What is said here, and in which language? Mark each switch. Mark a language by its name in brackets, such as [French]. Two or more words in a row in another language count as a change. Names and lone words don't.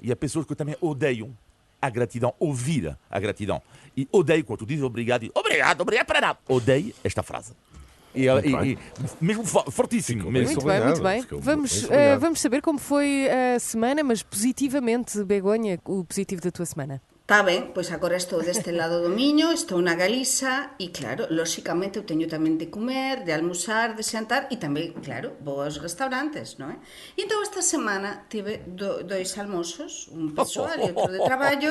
[Portuguese] E há pessoas que também odeiam a gratidão, ouvir a gratidão. E odeio quando tu dizes obrigado, obrigado para nada. Odeio esta frase. E mesmo fortíssimo. Muito bem. Vamos saber como foi a semana, mas positivamente, Begonha, o positivo da tua semana. [Galician] Está ben, pois agora estou deste lado do Miño, estou na Galiza e, claro, lóxicamente eu teño tamén de comer, de almorzar, de xantar e tamén, claro, vou aos restaurantes, non é? E entón esta semana tive dois almorzos, un persoal e outro de traballo.